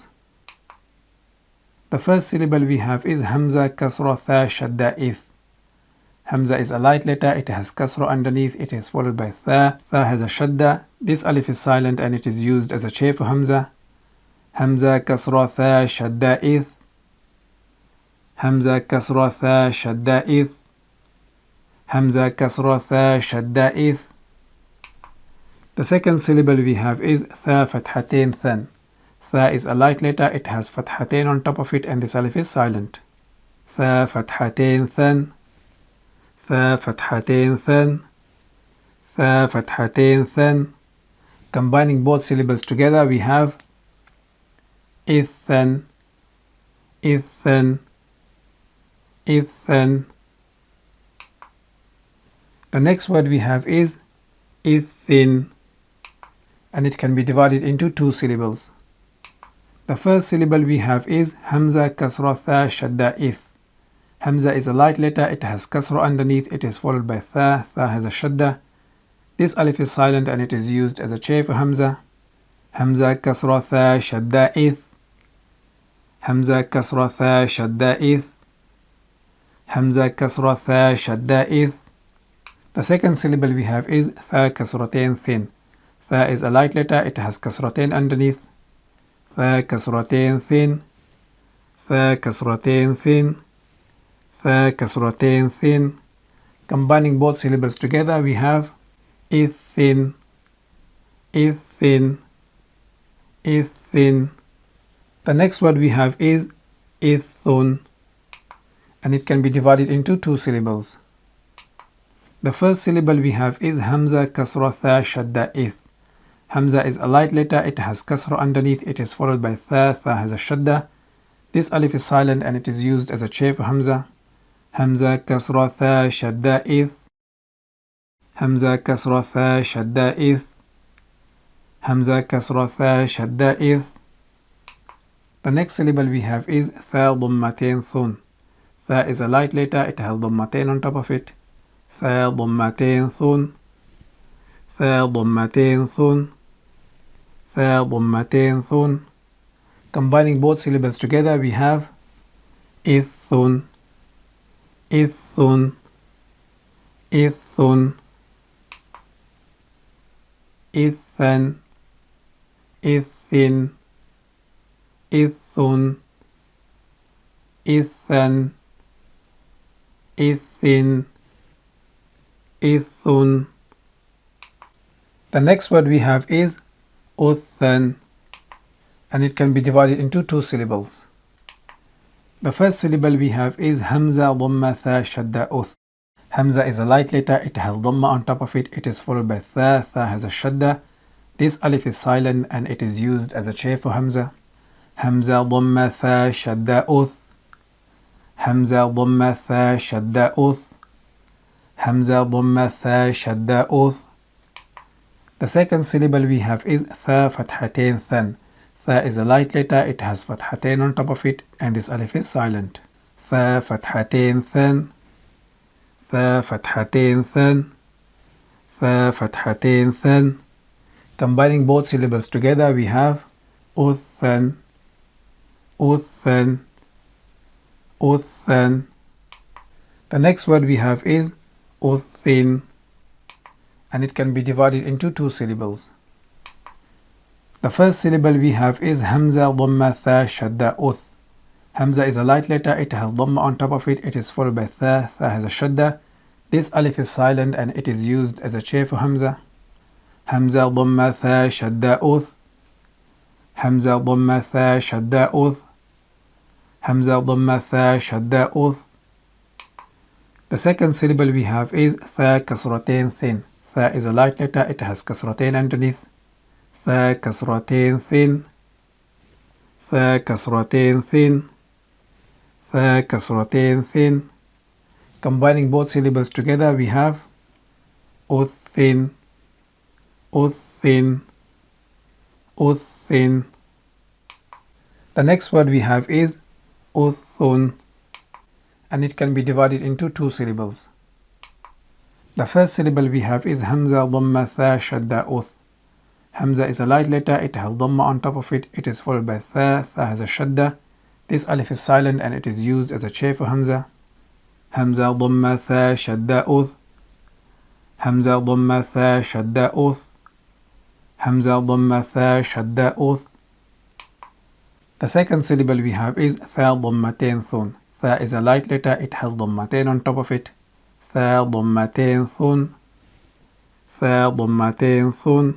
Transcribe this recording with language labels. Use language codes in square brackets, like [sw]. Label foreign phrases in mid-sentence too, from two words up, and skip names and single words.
[en] The first syllable we have is [ar] همزة كسرة ثاء شدة إثّ. [en] Hamza is a light letter, it has kasra underneath, it is followed by tha. Tha has a shadda. This alif is silent and it is used as a chair for Hamza. [ar] همزة كسرة ثاء شدة إثّ. همزة كسرة ثاء شدة إثّ. همزة كسرة ثاء شدة إثّ. [en] The second syllable we have is [ar] ثاء فتحتين ثًا. [en] Tha is a light letter, it has fathatain on top of it and this alif is silent. [ar] ثاء فتحتين ثًا. ثاء فتحتين ثًا. ثاء فتحتين ثًا. [en] Combining both syllables together we have [ar] إثًّا، إثًّا، إثًّا. [en] The next word we have is Ithin, and it can be divided into two syllables. The first syllable we have is [ar] همزة كسرة ثاء شدة إثّ. [en] Hamza is a light letter, it has kasra underneath, it is followed by tha. Tha has a shadda. This alif is silent and it is used as a chair for Hamza. [ar] همزة كسرة ثاء شدة إثّ. همزة كسرة ثاء شدة إثّ. همزة كسرة ثاء شدة إثّ. [en] The second syllable we have is [ar] ثاء كسرتين ثٍ. [en] Tha is a light letter, it has kasratain underneath. [ar] ثاء كسرتين ثٍ. ثاء كسرتين ثٍ. ثاء كسرتين ثٍ. [en] Combining both syllables together we have [ar] إثٍّ، إثٍّ، إثٍّ. [en] The next word we have is Ithun, and it can be divided into two syllables. The first syllable we have is [ar] همزة كسرة ثاء شدة إثّ. [en] Hamza is a light letter, it has kasra underneath, it is followed by tha. Tha has a shadda. This alif is silent and it is used as a chair for Hamza. [ar] همزة كسرة ثاء شدة إثّ. همزة كسرة ثاء شدة إثّ. همزة كسرة ثاء شدة إثّ. [en] The next syllable we have is [ar] ثاء ضمتين ثٌ. [en] Tha is a light letter, it has dhammatain on top of it. [ar] ثاء ضمتين ثٌ. ثاء ضمتين ثٌ. ثاء ضمتين ثٌ. [en] Combining both syllables together we have [ar] إثٌّ، إثٌّ، إثٌّ، إثًّا، إثٍّ، إثٌّ، إثًّا، إثٍّ، إثٌّ. [en] The next word we have is Authen, and it can be divided into two syllables. The first syllable we have is [ar] همزة ضمة ثاء شدة أثّ. [en] Hamza is a light letter, it has Dhamma on top of it, it is followed by Tha. Tha has a Shadda. This alif is silent and it is used as a chair for Hamza. [ar] همزة ضمة ثاء شدة أثّ. همزة ضمة ثاء شدة أثّ. همزة ضمة ثاء شدة أثّ. [en] The second syllable we have is [ar] ثاء فتحتين ثًا. [en] Tha is a light letter, it has fathatain on top of it and this alif is silent. [ar] ثاء فتحتين ثًا. ثاء فتحتين ثًا. ثاء فتحتين ثًا. [en] Combining both syllables together we have [ar] أثًّا، أثًّا، أثًّا. [en] The next word we have is Authen, and it can be divided into two syllables. The first syllable we have is [ar] همزة ضمة ثاء شدة أثّ. [en] Hamza is a light letter, it has Dhamma on top of it, it is followed by Tha. Tha has a Shadda. This alif is silent and it is used as a chair for Hamza. [ar] همزة ضمة ثاء شدة أثّ. همزة ضمة ثاء شدة أثّ. همزة ضمة ثاء شدة أثّ. [en] The second syllable we have is [ar] ثاء كسرتين ثٍ. [en] Tha is a light letter, it has Kasratain underneath. [ar] ثاء كسرتين ثٍ. ثاء كسرتين ثٍ. ثاء كسرتين ثٍ. [en] Combining both syllables together we have [ar] أثٍّ، أثٍّ، أثٍّ. [en] The next word we have is Uthun, and it can be divided into two syllables. The first syllable we have is [ar] همزة، ضمة، ثاء، شدة، أثّ. [en] Hamza is a light letter, it has Dhamma on top of it. It is followed by [ar] ثاء، ثاء [en] has a Shadda. This alif is silent and it is used as a chair for Hamza. [ar] همزة، ضمة, ثاء، شدة، أثّ. همزة، ضمة، ثاء، شدة، أثّ. همزة، ضمة، ثاء، شدة، أثّ. [en] The second syllable we have is [ar] ثاء، ضمتين، ثٌ. [en] Tha is a light letter, it has Dhammatain on top of it. [ar] ثاء، ضمتين، ثٌ. ثاء، ضمتين، ثٌ.